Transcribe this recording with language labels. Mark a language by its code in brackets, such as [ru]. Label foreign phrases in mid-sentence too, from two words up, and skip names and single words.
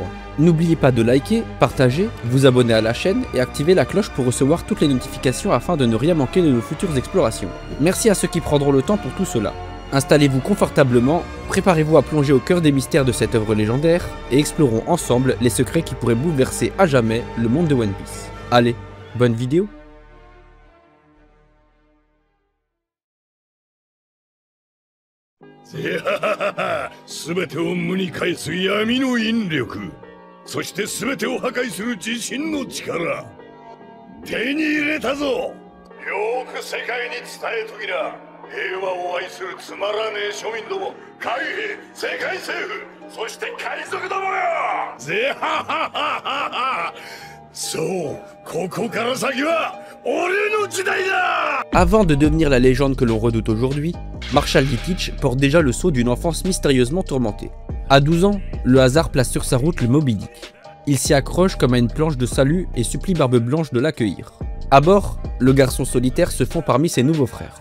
[fr] N'oubliez pas de liker, partager, vous abonner à la chaîne et activer la cloche pour recevoir toutes les notifications afin de ne rien manquer de nos futures explorations. Merci à ceux qui prendront le temps pour tout cela. Installez-vous confortablement, préparez-vous à plonger au cœur des mystères de cette œuvre légendaire et explorons ensemble les secrets qui pourraient bouleverser à jamais le monde de One Piece. Allez, bonne vidéo! [ja] すべてを無に返す闇の引力、そしてすべてを破壊する自信の力、手に入れたぞ。よく世界に伝えときな。平和を愛するつまらねえ庶民ども、海兵、世界政府、そして海賊どもよ。そう、ここから先は俺の時代だ。 [fr] Avant de devenir la légende que l'on redoute aujourd'hui, Marshall D. Teach porte déjà le sceau d'une enfance mystérieusement tourmentée. À 12 ans, le hasard place sur sa route le Moby Dick. Il s'y accroche comme à une planche de salut et supplie Barbe Blanche de l'accueillir. À bord, le garçon solitaire se fond parmi ses nouveaux frères.